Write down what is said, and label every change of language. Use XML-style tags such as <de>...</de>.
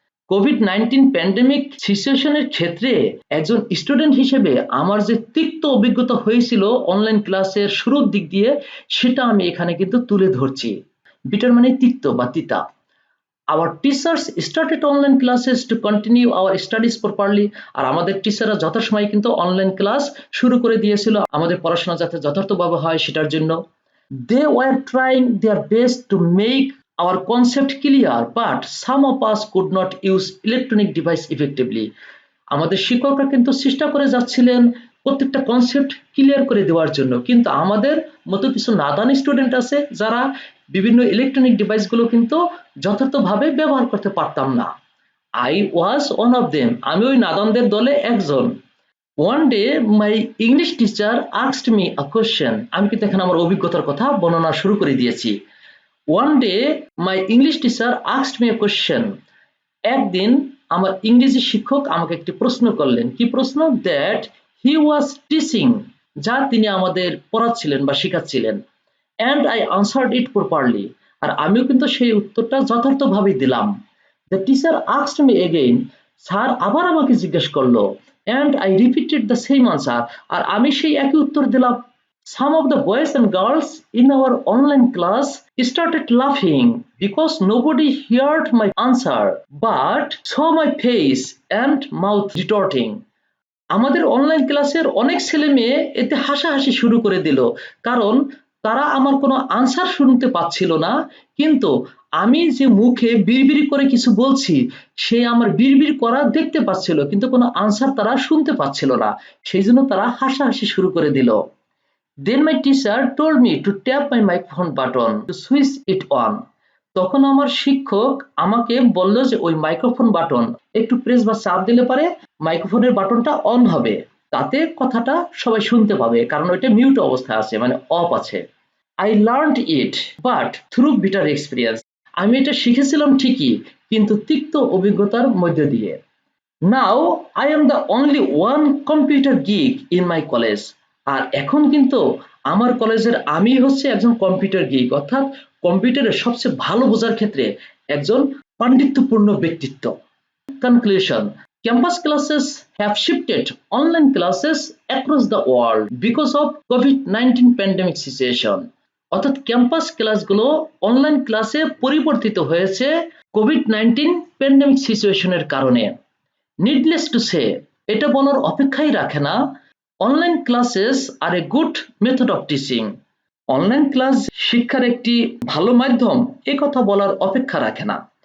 <bn>COVID-19 pandemic সিচুয়েশনের ক্ষেত্রে একজন স্টুডেন্ট হিসেবে আমার যে তিক্ত অভিজ্ঞতা হয়েছিল অনলাইন ক্লাসের শুরুর দিক দিয়ে, সেটা আমি এখানে কিন্তু তুলে ধরছি। বিটার মানে তিক্ত বা তিতা।</bn> <en>Our teachers started online classes to continue our studies properly,</en> <bn>আর আমাদের টিচাররা যথাসময়ে কিন্তু অনলাইন ক্লাস শুরু করে দিয়েছিল আমাদের পড়াশোনা যাতে যথার্থভাবে হয় সেটার জন্য।</bn> <en>They were trying their best to make our concept clear, but some of us could not use electronic device effectively.</en> <bn>আমাদের শিক্ষকরা কিন্তু চেষ্টা করে যাচ্ছিলেন প্রত্যেকটা কনসেপ্ট ক্লিয়ার করে দেওয়ার জন্য, কিন্তু আমাদের মতো কিছু নাদান স্টুডেন্ট আছে যারা বিভিন্ন ইলেকট্রনিক ডিভাইসগুলো কিন্তু যথার্থভাবে ব্যবহার করতে পারতাম না।</bn> <en>I was one of them,</en> <bn>আমি ওই নাদানদের দলে একজন।</bn> <en>one day my English teacher asked me a question,</en> <bn>আমি কিন্তু এখানে আমার অভিজ্ঞতার কথা বর্ণনা শুরু করে দিয়েছি।</bn> <en>one day my English teacher asked me a question,</en> <bn>একদিন আমার ইংরেজি শিক্ষক আমাকে একটি প্রশ্ন করলেন। কি প্রশ্ন?</bn> <en>that he was teaching,</en> <bn>যা তিনি আমাদের পড়াচ্ছিলেন বা শেখাচ্ছিলেন।</bn> <en>and I answered it properly,</en> <bn>আর আমিও কিন্তু সেই উত্তরটা যথার্থভাবে দিলাম।</bn> <en>the teacher asked me again,</en> <bn>sir আবার আমাকে জিজ্ঞেস করলো।</bn> <en>and I repeated the same answer,</en> <bn>আর আমি সেই একই উত্তর দিলাম।</bn> <en>Some of the boys and girls in our online class started laughing because nobody heard my answer but saw my face and mouth retorting.</en> <bn>আমাদের অনলাইন ক্লাসের অনেক ছেলে মেয়ে এতে হাসাহাসি শুরু করে দিল, কারণ তারা আমার কোনো আনসার শুনতে পাচ্ছিল না, কিন্তু আমি যে মুখে বিড়বিড় করে কিছু বলছি সে আমার বিড়বিড় করা দেখতে পাচ্ছিল, কিন্তু কোনো আনসার তারা শুনতে পাচ্ছিল না, সেই জন্য তারা হাসাহাসি শুরু করে দিল।</bn> <en>Then my teacher told me to tap my microphone button to switch it on.</en> <bn>তখন আমার শিক্ষক আমাকে বলল যে ওই মাইক্রোফোন বাটন একটু প্রেস বা চাপ দিলে পারে মাইক্রোফোনের বাটনটা অন হবে, তাতে কথাটা সবাই শুনতে পাবে, কারণ ওইটা মিউট অবস্থায় আছে, মানে অফ আছে।</bn> <en>I learned it but through bitter experience.</en> <bn>আমি এটা শিখেছিলাম ঠিকই, কিন্তু তিক্ত অভিজ্ঞতার মধ্য দিয়ে।</bn> <en>Now I am the only one computer geek in my college.</en> <bn>আর এখন কিন্তু আমার কলেজের আমি হচ্ছে একজন কম্পিউটার গিক, অর্থাৎ কম্পিউটারের সবচেয়ে ভালো বোঝার ক্ষেত্রে একজন পাণ্ডিত্যপূর্ণ ব্যক্তিত্ব।</bn> <en>Conclusion: Campus classes have shifted online classes across the world because of COVID-19 pandemic situation.</en> <bn>অর্থাৎ ক্যাম্পাস ক্লাসগুলো অনলাইন ক্লাসে পরিবর্তিত হয়েছে কোভিড-19 প্যান্ডেমিক সিচুয়েশনের কারণে।</bn> <en>Needless to say,</en> <bn>এটা বলার অপেক্ষাই রাখে না,</bn> <en>Online classes are a good method of teaching.</en> <bn>Online class শিক্ষার একটি ভালো মাধ্যম, এ কথা বলার অপেক্ষা রাখে না।</bn>